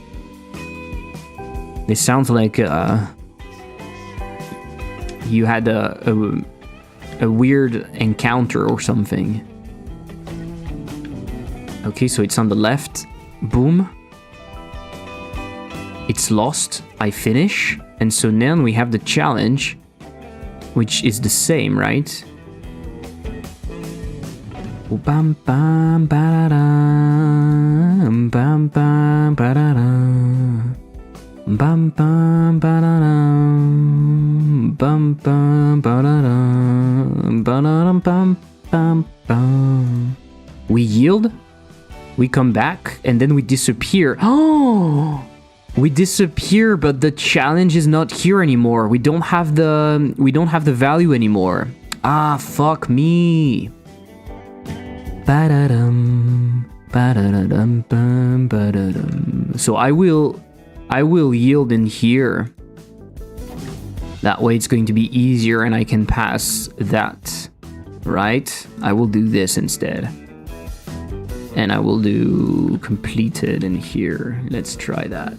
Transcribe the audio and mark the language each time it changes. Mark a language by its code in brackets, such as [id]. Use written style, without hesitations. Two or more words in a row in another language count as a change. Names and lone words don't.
[en] This sounds like you had a weird encounter or something. Okay, so it's on the left. Boom. It's it's lost, I finish. And so now we have the challenge, which is the same, right? Bam bam ba-da-dum, bam bam ba-da-dum, bam bam ba-da-dum, bam bam ba-da-dum, ba-da-dum, bam bam bam. We yield, we come back, and then we disappear. Oh, we disappear, but the challenge is not here anymore. We don't have the value anymore. Ah, fuck me. Ba-da-dum, ba-da-da-dum, bum, ba-da-dum. So I will yield in here. That way it's going to be easier and I can pass that, right? I will do this instead. And I will do completed in here. Let's try that.